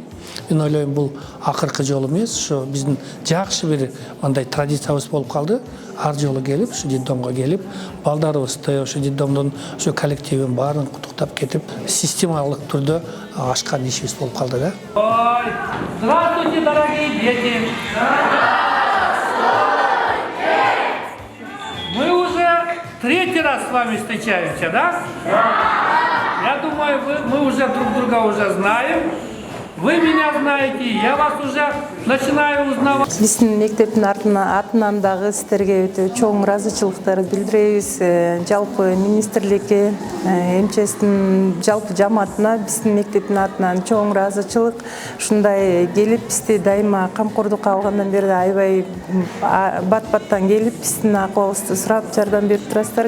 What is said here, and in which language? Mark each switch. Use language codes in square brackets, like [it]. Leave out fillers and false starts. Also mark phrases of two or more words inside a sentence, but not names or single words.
[ky] Мен ойлойм бул акыркы жолу эмес, ошо биздин жакшы бир мындай традициябыз болуп калды. Ар жолу келип, ошо детдомго келип, балдарыбызды, ошо детдомдун ошо коллективин баарын куттуктап кетип, системалык түрдө ашкан ишибиз болуп калды да. Ой, [ru] здравствуйте, дорогие дети! Мы уже третий раз с вами встречаемся, да? Я думаю, мы уже друг друга уже знаем. Вы меня знаете, я вас уже начинаю узнавать. [ky] Биздин мектептин атынан дагы сиздерге өтө чоң ыраазычылыктарды билдиребиз. Жалпы министрликке, МЧСтин жалпы жамаатына биздин мектептин атынан чоң ыраазычылык. Ушундай келип бизди дайыма камкордукка алгандан бери аябай бат-баттан келип биздин акыбыбызды сурап жардам берип турасыздар.